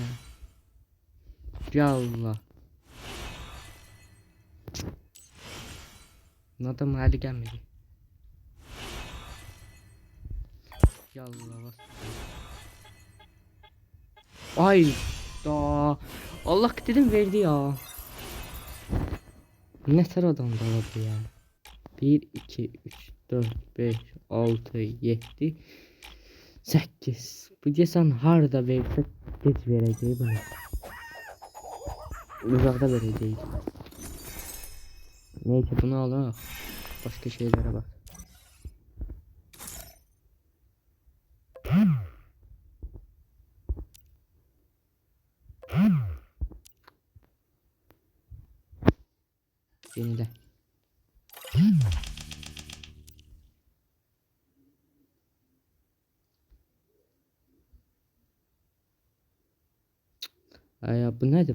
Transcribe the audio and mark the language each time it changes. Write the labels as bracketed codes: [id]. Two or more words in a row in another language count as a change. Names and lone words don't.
[tr] Ya Allah. Adam hali gelmedi. Ya Allah bas. [az] Ay da. [tr] Allah dedim verdi ya. Ne tər adam da bu ya. 1 2 3 4 5 6 7 8. [az] Bu desən harda versə gec verəcək bunu. Uzaqda verəcək. Neyse bunu alaq. [tr] Başka şeylere bak. Yenile. Ay bu nerede?